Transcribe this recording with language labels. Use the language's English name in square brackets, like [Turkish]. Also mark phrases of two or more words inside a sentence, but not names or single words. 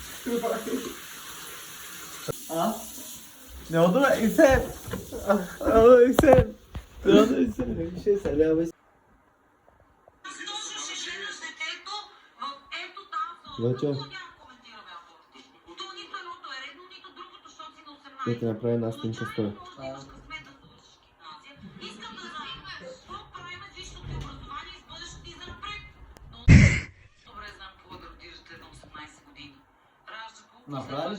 [Turkish] Ha? Ne oldu mu? İsem. Ama İsem. Ne oldu İsem? Bir şey söyle abi. [Bulgarian] Вече. Ще ти направи една снимка с това. Направиш?